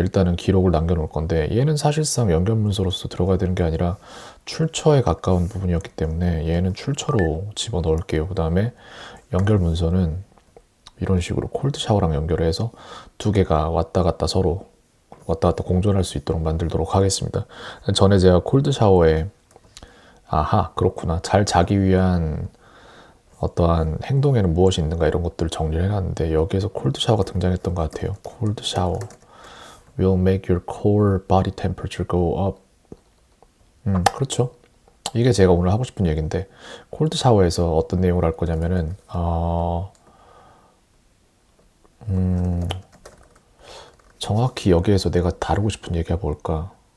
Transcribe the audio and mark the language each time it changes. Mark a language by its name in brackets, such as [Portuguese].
[Korean] 일단은 기록을 남겨놓을 건데, 얘는 사실상 연결 문서로서 들어가야 되는 게 아니라 출처에 가까운 부분이었기 때문에 얘는 출처로 집어넣을게요. 그 다음에 연결 문서는 이런 식으로 콜드 샤워랑 연결해서 두 개가 왔다 갔다 서로 왔다 갔다 공존할 수 있도록 만들도록 하겠습니다. 전에 제가 콜드 샤워에 아하, 그렇구나. 잘 자기 위한 어떠한 행동에는 무엇이 있는가 이런 것들을 정리를 해놨는데 여기에서 콜드 샤워가 등장했던 것 같아요. 콜드 샤워 [English] will make your core body temperature go up. [Korean] 그렇죠. 이게 제가 오늘 하고 싶은 얘기인데 콜드 샤워에서 어떤 내용을 할 거냐면은 정확히 여기에서 내가 다루고 싶은 얘기가 뭘까?